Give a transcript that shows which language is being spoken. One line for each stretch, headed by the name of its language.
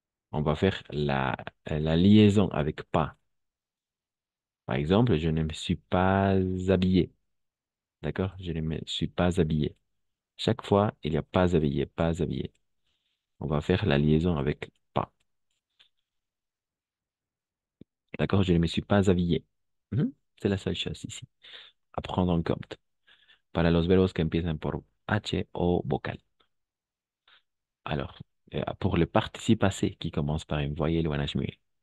French: On va faire la liaison avec pas. Par exemple, je ne me suis pas habillé. D'accord? Je ne me suis pas habillé. Chaque fois, il y a pas habillé, pas habillé. On va faire la liaison avec pas. D'accord? Je ne me suis pas habillé. Mhm. C'est la seule chose ici. À prendre en compte.
Spanish: Para los verbos que empiezan por H o vocal.
French: Alors, pour le participe passé qui commence par une voyelle ou un H muet.